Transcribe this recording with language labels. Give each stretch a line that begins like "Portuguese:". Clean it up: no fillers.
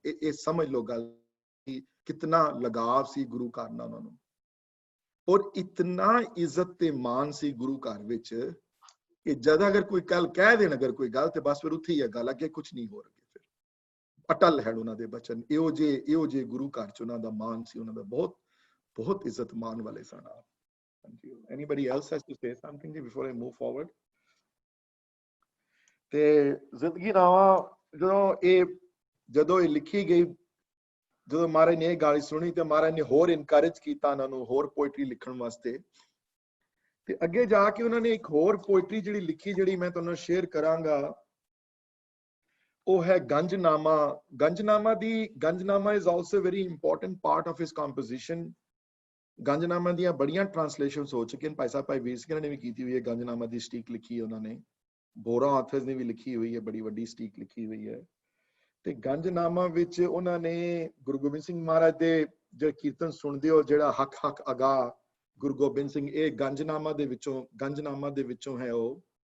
Punjabi: ਇਹ ਸਮਝ ਲਓ ਗੱਲ, ਕਿਤਨਾ ਲਗਾਵ ਸੀ ਗੁਰੂ ਘਰ ਨਾਲ ਉਹਨਾਂ ਨੂੰ, ਔਰ ਇਤਨਾ ਇੱਜ਼ਤ ਤੇ ਮਾਨ ਸੀ ਗੁਰੂ ਘਰ ਵਿੱਚ ਕਿ ਜਦ ਅਗਰ ਕੋਈ ਕੱਲ ਕਹਿ ਦੇਣ ਅਗਰ ਕੋਈ ਗੱਲ, ਤੇ ਬਸ ਫਿਰ ਉੱਥੇ ਹੀ ਹੈ ਗੱਲ, ਅੱਗੇ ਕੁਛ ਨਹੀਂ ਹੋ ਰਿਹਾ। ਫਿਰ ਅਟਲ ਹੈ ਉਹਨਾਂ ਦੇ ਬਚਨ। ਇਹੋ ਜਿਹੇ ਗੁਰੂ ਘਰ ਚ ਉਹਨਾਂ ਦਾ ਮਾਨ ਸੀ, ਉਹਨਾਂ ਦਾ ਬਹੁਤ ਇੱਜ਼ਤ ਮਾਨ ਵਾਲੇ ਸਨ ਆਪ।
English: Anybody else has to say something before I move forward?
Punjabi: ਤੇ ਜ਼ਿੰਦਗੀਨਾਮਾ ਜਦੋਂ ਇਹ ਲਿਖੀ ਗਈ, ਜਦੋਂ ਮਹਾਰਾਜ ਨੇ ਇਹ ਗੱਲ ਸੁਣੀ ਤੇ ਮਹਾਰਾਜ ਨੇ ਹੋਰ ਇਨਕਰੇਜ ਕੀਤਾ ਉਹਨਾਂ ਨੂੰ ਹੋਰ ਪੋਇਟਰੀ ਲਿਖਣ ਵਾਸਤੇ। ਤੇ ਅੱਗੇ ਜਾ ਕੇ ਉਹਨਾਂ ਨੇ ਇੱਕ ਹੋਰ ਪੋਇਟਰੀ ਜਿਹੜੀ ਲਿਖੀ, ਜਿਹੜੀ ਮੈਂ ਤੁਹਾਨੂੰ ਸ਼ੇਅਰ ਕਰਾਂਗਾ, ਉਹ ਹੈ ਗੰਜਨਾਮਾ।
English: Ganjnama is also a very important part of his composition।
Punjabi: ਗੰਜਨਾਮਾ ਦੀਆਂ ਬੜੀਆਂ ਟ੍ਰਾਂਸਲੇਸ਼ਨਸ ਹੋ ਚੁੱਕੀਆਂ। ਭਾਈ ਸਾਹਿਬ ਭਾਈ ਵੀਰ ਸਿੰਘ ਨੇ ਵੀ ਕੀਤੀ ਹੋਈ ਹੈ ਗੰਜਨਾਮਾ ਦੀ ਸਟੀਕ ਲਿਖੀ ਹੈ ਉਹਨਾਂ ਨੇ, ਬੋਰਾ ਆਥਰਸ ਨੇ ਵੀ ਲਿਖੀ ਹੋਈ ਹੈ, ਬੜੀ ਵੱਡੀ ਸਟੀਕ ਲਿਖੀ ਹੋਈ ਹੈ। ਤੇ ਗੰਜਨਾਮਾ ਵਿੱਚ ਉਹਨਾਂ ਨੇ ਗੁਰੂ ਗੋਬਿੰਦ ਸਿੰਘ ਮਹਾਰਾਜ ਦੇ ਜੋ ਕੀਰਤਨ ਸੁਣਦੇ ਹੋ, ਜਿਹੜਾ ਹੱਕ ਅਗਾ ਗੁਰੂ ਗੋਬਿੰਦ ਸਿੰਘ, ਇਹ ਗੰਜਨਾਮਾ ਦੇ ਵਿੱਚੋਂ ਹੈ ਉਹ।